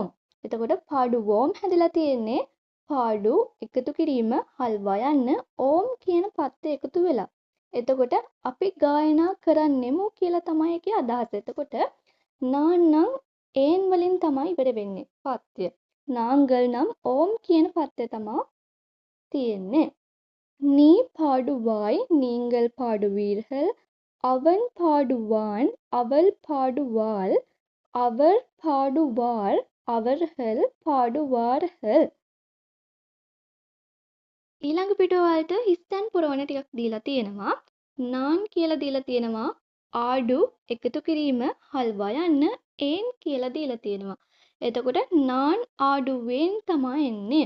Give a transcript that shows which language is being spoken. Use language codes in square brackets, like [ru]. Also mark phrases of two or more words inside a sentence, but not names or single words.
[si] එතකොට පාඩුවෝම් හැදිලා තියෙන්නේ පාඩු එකතු කිරීම, හල් වයන්න, ඕම් කියන පත්‍ය එකතු වෙලා. එතකොට අපි ගායනා කරන්නෙමු කියලා තමයි ඒකේ අදහස. එතකොට නාන්නම් ඒන් වලින් තමයි ඉවර වෙන්නේ පත්‍ය. නාංගල් නම් ඕම් කියන පත්‍ය තමයි තියෙන්නේ. [ta] நீ பாடுவாய் நீங்கள் பாடுவீர்கள் அவன் பாடுவான் அவள் பாடுவாள் அவர் பாடுவார் அவர்கள் பாடுவார்கள். [si] ඊළඟ පිටුවලට හිස්තැන් පුරවන ටිකක් දීලා තියෙනවා. නාන් කියලා දීලා තියෙනවා. ආඩු එකතු කිරීම, හල් වයන්න, ඒන් කියලා දීලා තියෙනවා. එතකොට නාන් ආඩුවෙන් තමයි එන්නේ.